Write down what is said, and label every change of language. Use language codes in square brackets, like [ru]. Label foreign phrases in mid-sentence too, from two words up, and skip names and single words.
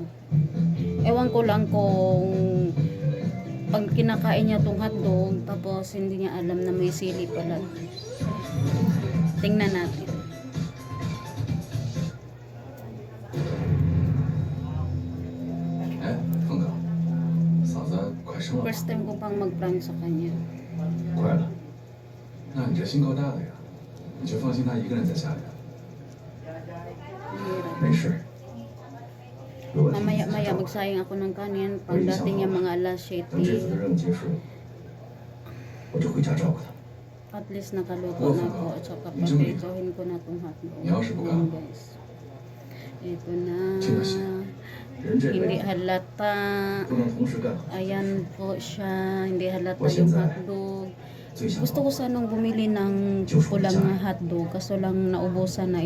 [tl] Ewan ko lang kung pag kinakain niya tong hotdog, tapos hindi niya alam na may sili pala. Tingnan natin. [en] First time [tl] ko pang mag-prank sa kanya. [zh] 快了，那你这心够大的呀，你就放心他一个人在家里。没事。如果 [tl] Mamaya-maya magsayang ako ng kanin pagdating niya mga alas 7. [zh] 等这次的任务结束，我就回家照顾他。 [en] At least [tl] nakaluto na ako at saka papitohin ko na itong hotdog. Ayan guys. Ito na. Hindi halata. Ayan po siya. Hindi halata yung hotdog. Gusto ko sanang bumili ng pulang na hotdog, kaso lang naubusan na.